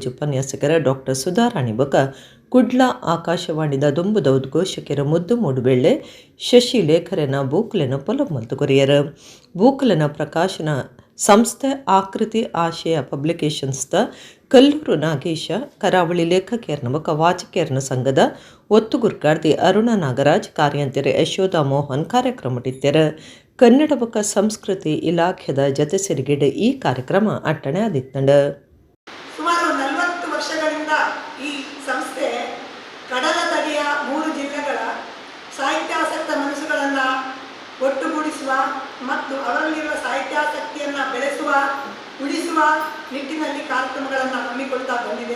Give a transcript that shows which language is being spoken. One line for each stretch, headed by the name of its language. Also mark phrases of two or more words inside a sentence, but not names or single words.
Tulu: ಉಪನ್ಯಾಸಕರ ಡಾಕ್ಟರ್ ಸುಧಾರಾಣಿ ಬೊಕ್ಕ ಕುಡ್ಲ ಆಕಾಶವಾಣಿದ ದುಂಬುದ ಉದ್ಘೋಷಕರ ಮುದ್ದು ಮೂಡುಬೆಳ್ಳೆ ಶಶಿ ಲೇಖರನ ಬೂಕ್ಲೆನ ಪೊಲವು ಮಲ್ತು ಕೊರಿಯರ ಬೂಕ್ಲೆನ ಪ್ರಕಾಶನ ಸಂಸ್ಥೆ ಆಕೃತಿ ಆಶಯ ಪಬ್ಲಿಕೇಶನ್ಸ್ದ ಕಲ್ಲೂರು ನಾಗೇಶ ಕರಾವಳಿ ಲೇಖಕಿಯರ್ನ ಬೊಕ್ಕ ವಾಚಕಿಯರ್ನ ಸಂಘದ ಒತ್ತುಗುರ್ಕಾರ್ದಿ ಅರುಣ ನಾಗರಾಜ್ ಕಾರ್ಯಂತಿರೆ ಯಶೋಧ ಮೋಹನ್ ಕಾರ್ಯಕ್ರಮ ಇತ್ತರ ಕನ್ನಡ ಬೊಕ್ಕ ಸಂಸ್ಕೃತಿ ಇಲಾಖೆದ ಜತೆ ಸೇರಿಗೆಡೆ ಈ ಕಾರ್ಯಕ್ರಮ ಅಟ್ಟಣೆ ಆದಿತ್ತಂಡ
Kannada: ಸುಮಾರು 40 ವರ್ಷಗಳಿಂದ ಈ ಸಂಸ್ಥೆ ಕಡಲ ತಡಿಯ 3 ಜಿಲ್ಲೆಗಳ ಸಾಹಿತ್ಯಾಸಕ್ತ ಮನಸ್ಸುಗಳನ್ನು ಒಟ್ಟುಗೂಡಿಸುವ ಮತ್ತು ಅವರಲ್ಲಿರುವ ಸಾಹಿತ್ಯಾಸಕ್ತಿಯನ್ನು ಬೆಳೆಸುವ ಉಳಿಸುವ ನಿಟ್ಟಿನಲ್ಲಿ ಕಾರ್ಯಕ್ರಮಗಳನ್ನು ಹಮ್ಮಿಕೊಳ್ತಾ ಬಂದಿದೆ.